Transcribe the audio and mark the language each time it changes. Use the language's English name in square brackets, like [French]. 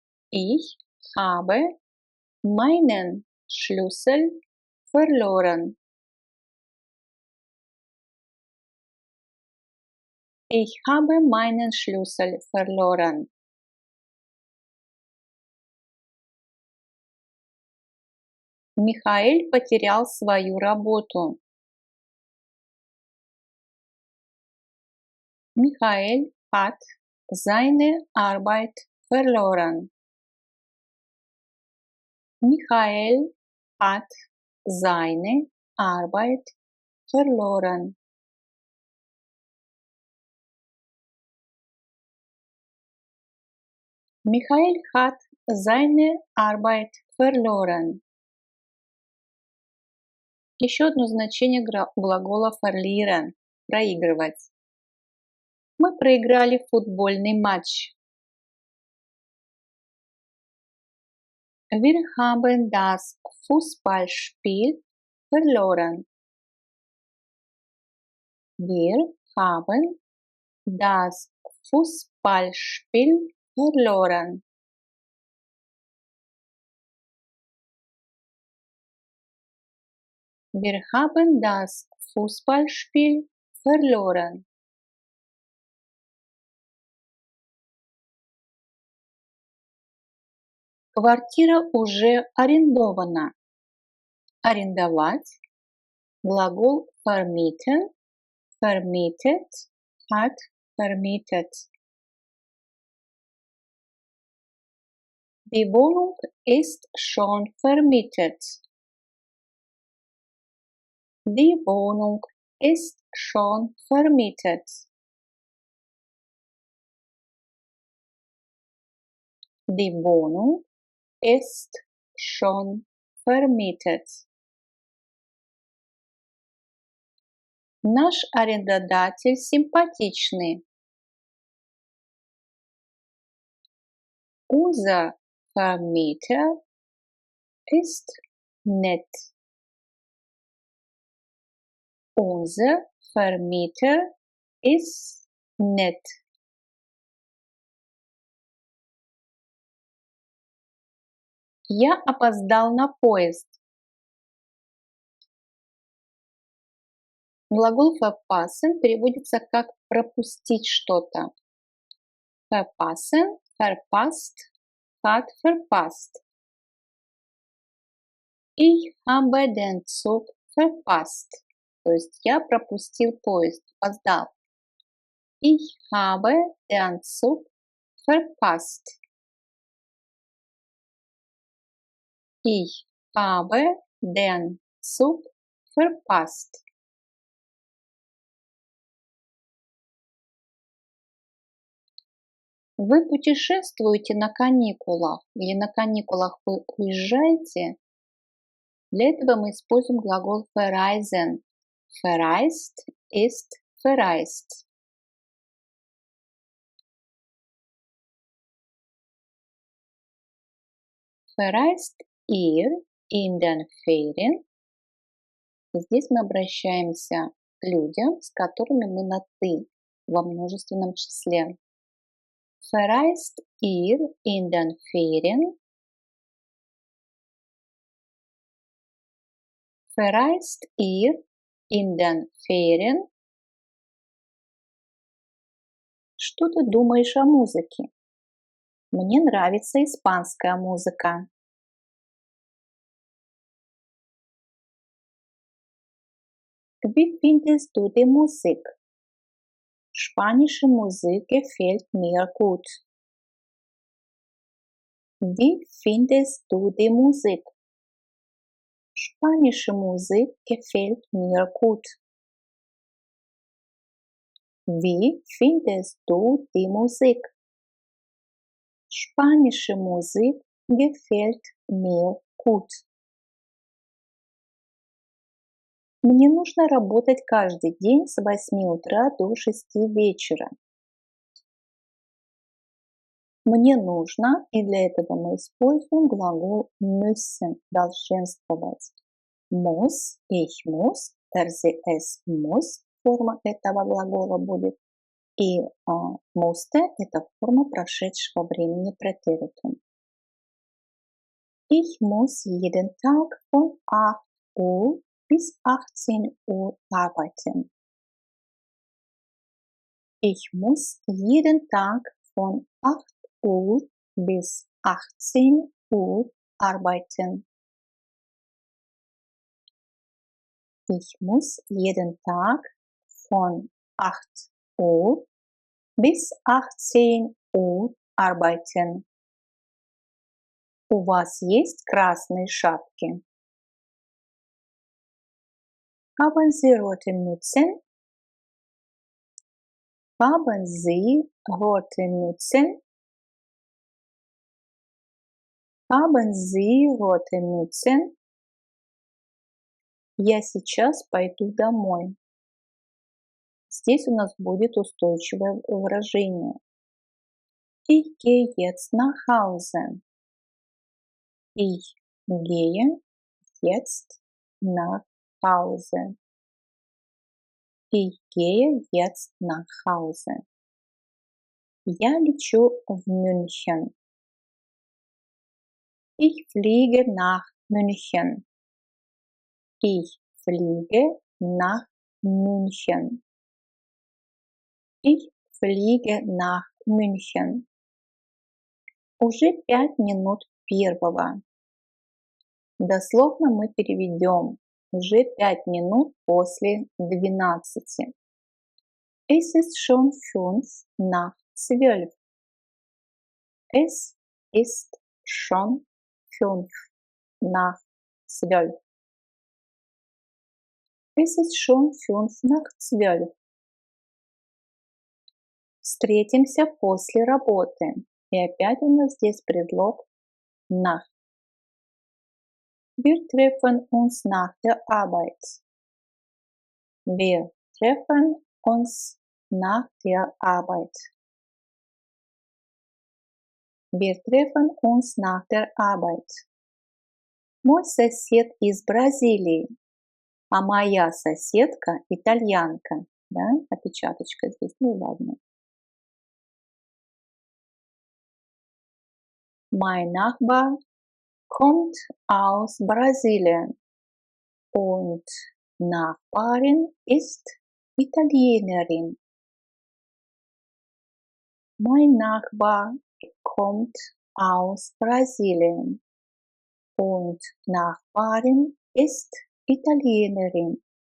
[German] Ich habe meinen Schlüssel verloren. Ich habe meinen Schlüssel verloren. [Russian] Михаэль потерял свою работу. [German] Michael hat seine Arbeit verloren. Michael hat seine Arbeit verloren. Michael hat seine Arbeit verloren. [Russian] Еще одно значение глагола verlieren – проигрывать. Мы проиграли футбольный матч. [German] Wir haben das Fußballspiel verloren. Wir haben das Fußballspiel verloren. Wir haben das Fußballspiel verloren. [Russian] Квартира уже арендована. Арендовать. Глагол vermieten. Vermietet. [German] Hat vermietet. Die Wohnung ist schon vermietet. Die Wohnung ist schon vermietet. Die Wohnung ist schon vermietet. [Russian] Наш арендодатель симпатичный. [German] Unser Vermieter ist nett. Unser Vermieter ist nett. [Russian] Я опоздал на поезд. Глагол verpassen переводится как пропустить что-то. [German] Verpassen, verpasst, hat verpasst. Ich habe den Zug verpasst. [Russian] То есть я пропустил поезд, опоздал. [German] Ich habe den Zug verpasst. Ich habe den Zug verpasst. [Russian] Вы путешествуете на каникулах или на каникулах вы уезжаете? Для этого мы используем глагол verreisen. [German] Verreist ist verreist. Verreist ihr in den Ferien? [Russian] Здесь мы обращаемся к людям, с которыми мы на «ты» во множественном числе. [German] Verreist ihr in den Ferien? Verreist ihr in den Ferien? [Russian] Что ты думаешь о музыке? Мне нравится испанская музыка. [German] Wie findest du die Musik? Spanische Musik gefällt mir gut. Wie findest du die Musik? Spanische Musik gefällt mir gut. Wie findest du die Musik? Spanische Musik gefällt mir gut. [Russian] Мне нужно работать каждый день с 8 утра до 6 вечера. Мне нужно, и для этого мы используем глагол müssen, долженствовать. [German] Muss, ich muss, es muss, [Russian] форма этого глагола будет. И musste – это форма прошедшего времени претеритум. [German] Ich muss jeden Tag von 8 Uhr bis 18 Uhr arbeiten. Ich muss jeden Tag von 8 Uhr bis 18 Uhr arbeiten. Ich muss jeden Tag von 8 Uhr bis 18 Uhr arbeiten. [Russian] У вас есть красные шапки? [German] Haben Sie rote Mützen? Haben Sie rote Mützen? Haben Sie rote Mützen? [Russian] Я сейчас пойду домой. Здесь у нас будет устойчивое выражение. [German] Ich gehe jetzt nach Hause. Ich gehe jetzt nach Hause. Ich gehe jetzt nach Hause. [Russian] Я лечу в München. [German] Ich fliege nach München. Ich fliege nach München. Ich fliege nach München. [Russian] Уже 5 минут первого. Дословно мы переведем уже 5 минут после 12. [German] Es ist schon 5 nach 12. Es ist schon 5 nach 12. Es ist schon 5 nach 12. [Russian] Встретимся после работы. И опять у нас здесь предлог nach. [German] Wir treffen uns nach der Arbeit. Wir treffen uns nach der Arbeit. Wir treffen uns nach der Arbeit. [Russian] Мой сосед из Бразилии, а моя соседка итальянка. Да, опечаточка здесь, ну ладно. [German] Mein Nachbar kommt aus Brasilien und Nachbarin ist Italienerin. Mein Nachbar kommt aus Brasilien und Nachbarin ist Italienerin.